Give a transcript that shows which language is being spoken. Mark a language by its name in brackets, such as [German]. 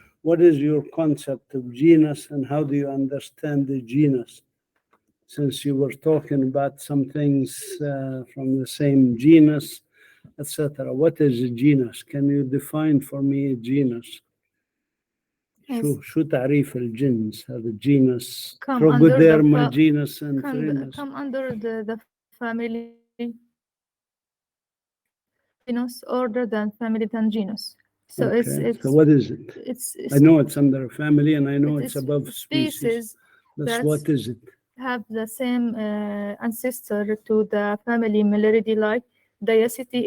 [English] What is your concept of genus and how do you understand the genus? Since you were talking about some things from the same genus, etc. What is a genus? Can you define for me a genus? [Arabic] شو تعريف الجنس هذا الجينس Trochoderma genus and [English] come under the family genus order than family than genus. So okay. So what is it? It's I know it's under a family and I know it's above species. That's what is it? have the same ancestor to the family Meliridae, like Diacity.